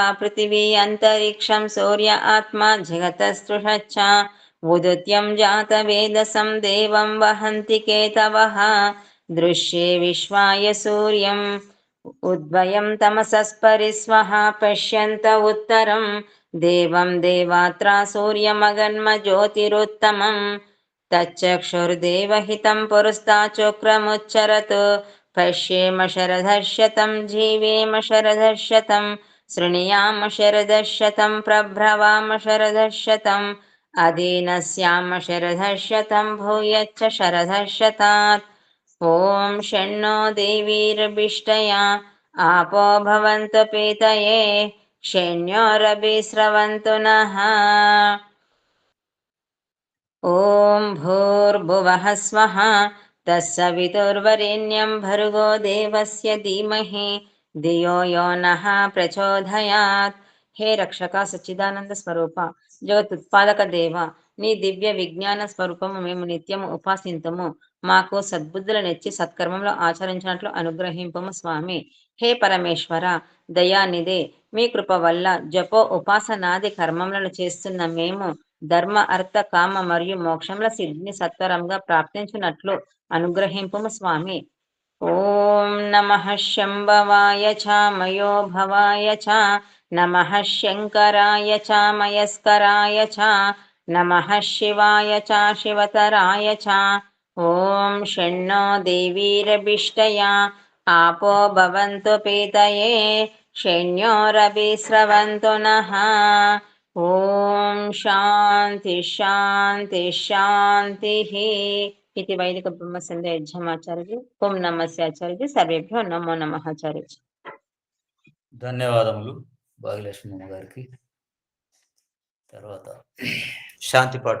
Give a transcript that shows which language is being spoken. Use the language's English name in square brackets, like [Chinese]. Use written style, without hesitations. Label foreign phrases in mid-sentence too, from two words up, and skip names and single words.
[Sanskrit] पृथिवी अन्तरिक्षं सूर्य आत्मा जगतस्तृषच्च उदुत्यं जातवेदसं देवं वहन्ति केतवः दृश्ये विश्वाय सूर्यम् उद्वयं तमसस्परिस्वः पश्यन्त उत्तरं देवं देवात्रा सूर्यमगन्मज्योतिरुत्तमम् तच्चक्षुर्देवहितं पुरस्ताचक्रमुच्चरत् पश्येम शरदर्शतं जीवेम शरदर्शतं శృణుయామ శరదः శతం ప్రభ్రవామ శరదः శతం అదీనస్యామ శరదः శతం భూయచ్చ శరదः శతాత్. ఓం షణ్ణో దేవీర్భిష్టయా आपो भवन्तु पीतये शन्योरभिस्रवन्तु नः. ॐ भूर्भुवः स्वः तत्सवितुर्वरेण्यं भर्गो देवस्य धीमहि धियो यो नः प्रचोदयात्. [Telugu] हे రక్షక సచ్చిదానంద స్వరూప జగతుత్పాదక దేవ, నీ దివ్య విజ్ఞాన స్వరూపము మేము నిత్యము ఉపాసింతుము. మాకు సద్బుద్ధులనిచ్చి సత్కర్మంలో ఆచరించినట్లు అనుగ్రహింపము స్వామి. హే పరమేశ్వర దయానిదే, మీ కృప వల్ల జపో ఉపాసనాది కర్మములను చేస్తున్న మేము ధర్మ అర్థ కామ మరియు మోక్షముల సిద్ధిని సత్వరంగా ప్రాప్తించినట్లు అనుగ్రహింపము స్వామి. [Sanskrit] ఓం నమః శంభవాయ చ మయో భవాయ చ నమః శంకరాయ చ మయస్కరాయ చ నమః శివాయ చ శివతరాయ చ. ఓం షణ్ణో దేవీరభిష్టయా आपो भवन्तु पीतये शन्योरभिस्रवन्तु नः. ఓం శాంతి శాంతి శాంతిః. [Telugu] ఇది వైదిక బ్రహ్మ సంధ్య యజ్ఞమాచార్య. ఓం నమస్తే ఆచార్య. [Sanskrit] సర్వేభ్యో నమో నమః ఆచార్య. [Telugu] ధన్యవాదములు భాగ్యలక్ష్మమ్మ గారికి. తర్వాత శాంతి పాఠం